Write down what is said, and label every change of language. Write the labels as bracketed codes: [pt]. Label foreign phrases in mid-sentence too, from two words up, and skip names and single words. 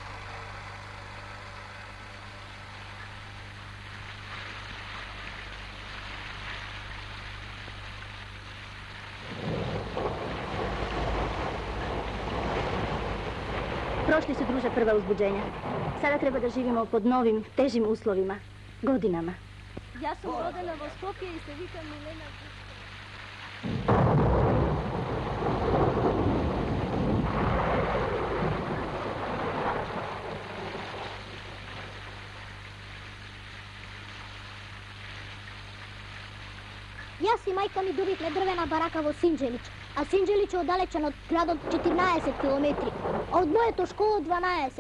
[sr] Прошли се, друже, прва узбуđenja. Sada treba da živimo pod novim, težim uslovima, godinama. [mk] Јас сум родена во Скопје и се викам Милена. Јас и мајка ми добивме дрвена барака во Синџелич, а Синџелич е оддалечен од градот 14 километри, а од моето школо 12.